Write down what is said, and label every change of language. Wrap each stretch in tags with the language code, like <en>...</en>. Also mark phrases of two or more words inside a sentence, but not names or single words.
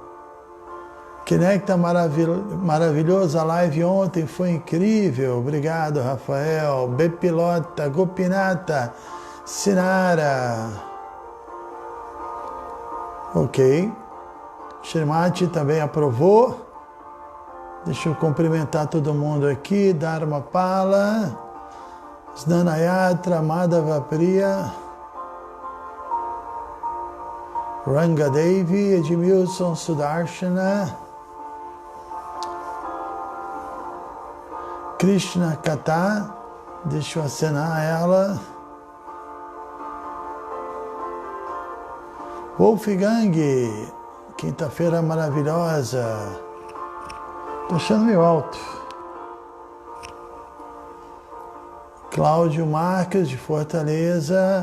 <pt>Conecta maravilhosa, a live ontem foi incrível. Obrigado, Rafael. Bepilota, Gopinata, Sinara. Ok. Srimati também aprovou. Deixa eu cumprimentar todo mundo aqui. Dharma Pala, Snanayatra, Madhava Priya, Rangadevi, Edmilson Sudarshana, Krishna Kata, deixa eu acenar ela. Wolfgang, quinta-feira maravilhosa. Tô achando meio alto. Cláudio Marques, de Fortaleza.</pt>